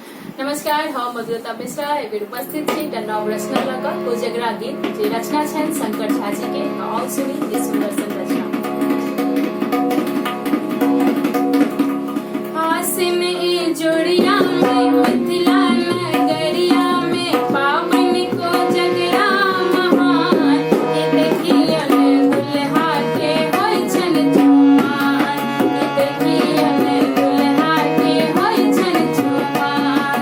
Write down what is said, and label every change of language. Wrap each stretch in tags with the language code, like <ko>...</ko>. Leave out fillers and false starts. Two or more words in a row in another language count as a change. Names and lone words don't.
<mai>नमस्कार, हम मधुरता मिश्रा एबेर उपस्थित छी एकटा नव रचना लऽ कऽ कोजगरा गीत जे रचना छनि शंकर झा जी के। आओ सुनी ई सुंदर सन रचना। आसिन ई जोड़िया में मिथिला नगरिया में पावन कोजगरा महान, ये देखियन दुल्हा के होय छन जुमान, ये देखियन दुल्हा के होय छन जुमान।</mai>